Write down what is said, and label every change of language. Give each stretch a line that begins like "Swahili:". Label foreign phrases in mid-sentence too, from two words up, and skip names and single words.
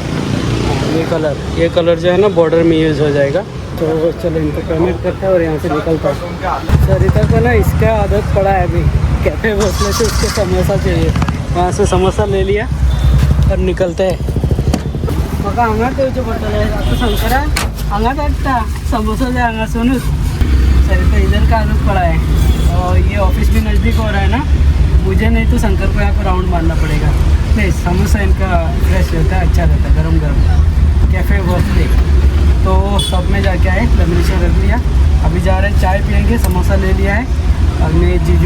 Hindi: ये कलर जो है ना बॉर्डर में यूज़ हो जाएगा तो चलो इनको पेमेंट करते हैं और यहाँ से निकलता है सरिता को ना इसका आदत पड़ा है अभी कैफे भोसले से उसके समोसा चाहिए वहाँ से समोसा ले लिया और निकलते हैं
Konkani: मका हांगा ठेवचे पडटले आता शंकरा हांगा काडटा समोसा जे हांगा सोनूच
Hindi: सरिता इधर का आदत पड़ा है और ये ऑफिस भी नज़दीक हो रहा है ना मुझे नहीं तो शंकर को यहाँ पर राउंड मारना पड़ेगा नहीं समोसा इनका फ्रेश रहता है अच्छा रहता है गरम गरम कैफ़े भोसले तो सब में जाके आए लेमिनेशन रख लिया अभी जा रहे हैं चाय पियेंगे समोसा ले लिया है और मैं जीजू